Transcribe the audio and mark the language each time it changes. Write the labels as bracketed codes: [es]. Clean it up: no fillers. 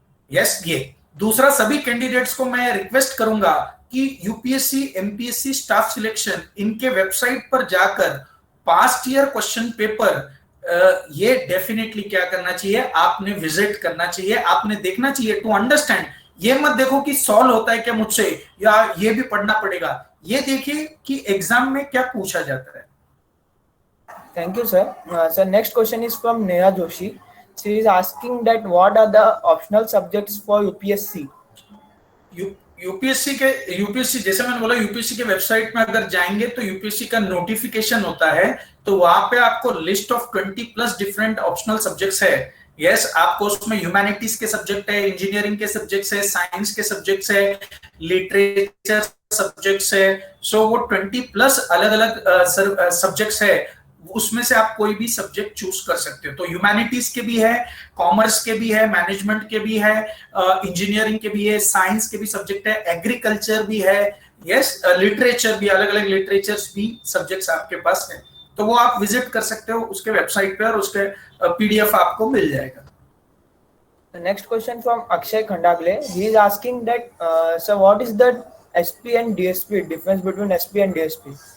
[hi] Yes, ये दूसरा, सभी कैंडिडेट्स को मैं रिक्वेस्ट करूंगा कि यूपीएससी, एमपीएससी स्टाफ सिलेक्शन इनके वेबसाइट पर जाकर पास्ट ईयर क्वेश्चन पेपर ये डेफिनेटली क्या करना चाहिए, आपने विजिट करना चाहिए, आपने देखना चाहिए टू अंडरस्टैंड। ये मत देखो कि सॉल्व होता है क्या मुझसे या ये भी पढ़ना पड़ेगा, ये देखिए कि एग्जाम में क्या पूछा जाता है। [en] Thank you, sir. Sir, next question is from Neha Joshi. She is asking that what are the optional subjects for UPSC? [hi] UPSC जैसे मैंने बोला, यूपीएससी के वेबसाइट में अगर जाएंगे तो यूपीएससी का नोटिफिकेशन होता है, तो वहां पे आपको list of 20+ different optional subjects है। यस, आपको उसमें ह्यूमैनिटीज के सब्जेक्ट है, इंजीनियरिंग के सब्जेक्ट्स है, साइंस के सब्जेक्ट्स है, लिटरेचर सब्जेक्ट्स है। सो वो 20+ अलग अलग सब्जेक्ट्स है, उसमें से आप कोई भी सब्जेक्ट चूज कर सकते हो। तो ह्यूमैनिटीज के भी है, कॉमर्स के भी है, मैनेजमेंट के भी है, इंजीनियरिंग के भी है, साइंस के भी सब्जेक्ट है, एग्रीकल्चर भी है, यस, लिटरेचर भी, अलग अलग लिटरेचर्स भी सब्जेक्ट्स आपके पास है। तो वो आप विजिट कर सकते हो उसके वेबसाइट पे और उसके पीडीएफ आपको मिल जाएगा। [en] The next question from Akshay Khandagle. He is asking that, so what is the SP and DSP, difference between SP and DSP?